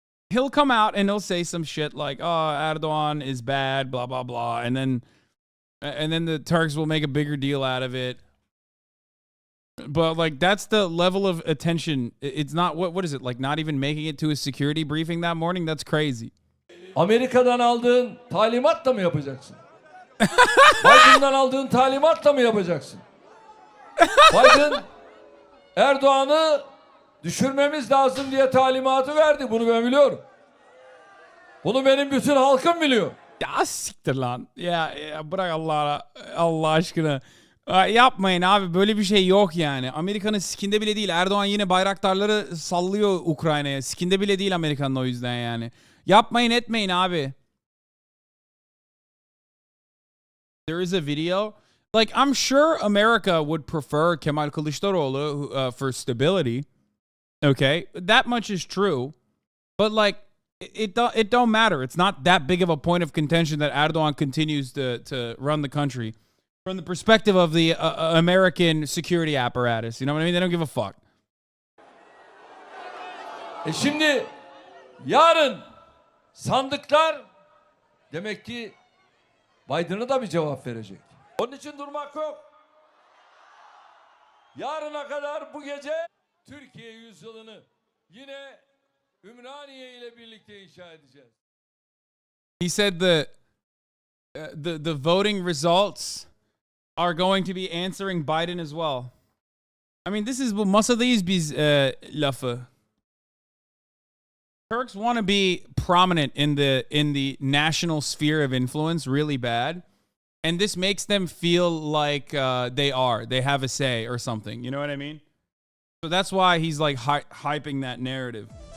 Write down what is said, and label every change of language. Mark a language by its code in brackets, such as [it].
[en] He'll come out and he'll say some shit like, "Oh, Erdogan is bad, blah blah blah," and then the Turks will make a bigger deal out of it. But like, that's the level of attention. It's not what is it like? Not even making it to a security briefing that morning. That's crazy. [tr] Amerika'dan aldığın talimatla mı yapacaksın? Biden'dan aldığın talimatla mı yapacaksın? Biden Erdoğan'ı düşürmemiz lazım diye talimatı verdi. Bunu ben biliyorum. Bunu benim bütün halkım biliyor. Ya siktir lan. Ya bırak Allah aşkına. Yapmayın abi, böyle bir şey yok yani. Amerika'nın sikinde bile değil. Erdoğan yine bayraktarları sallıyor Ukrayna'ya. Sikinde bile değil Amerika'nın, o yüzden yani. Yapmayın etmeyin abi. [en] There is a video. Like, I'm sure America would prefer Kemal Kılıçdaroğlu for stability. Okay, that much is true. But like, it don't matter. It's not that big of a point of contention that Erdogan continues to run the country from the perspective of the American security apparatus. You know what I mean? They don't give a fuck. [tr] Şimdi yarın sandıklar demek ki Biden'a da bir cevap verecek. Onun için durmak yok. Yarına kadar bu gece Türkiye yüzyılını yine Ümraniye ile birlikte inşa edeceğiz. [en] He said the voting results are going to be answering Biden as well. I mean, this is [tr] bu masadayız biz lafı. [en] Turks want to be prominent in the national sphere of influence really bad, and this makes them feel like they have a say or something. You know what I mean? So that's why he's like hyping that narrative.